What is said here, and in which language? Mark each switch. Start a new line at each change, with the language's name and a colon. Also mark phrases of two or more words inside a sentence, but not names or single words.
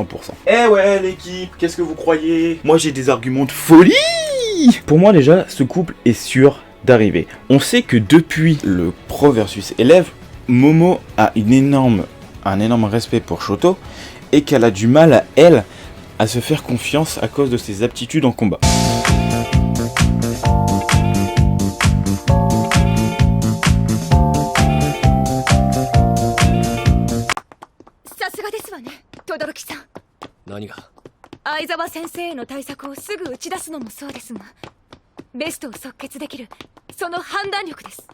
French: Eh ouais l'équipe, qu'est-ce que vous croyez? Moi j'ai des arguments de folie. Pour moi déjà, ce couple est sûr d'arriver. On sait que depuis le pro versus élève, Momo a un énorme respect pour Shoto et qu'elle a du mal à se faire confiance à cause de ses aptitudes en combat.
Japanese: 轟さん、何が？相沢先生への対策をすぐ打ち出すのもそうですが、ベストを即決できるその判断力です。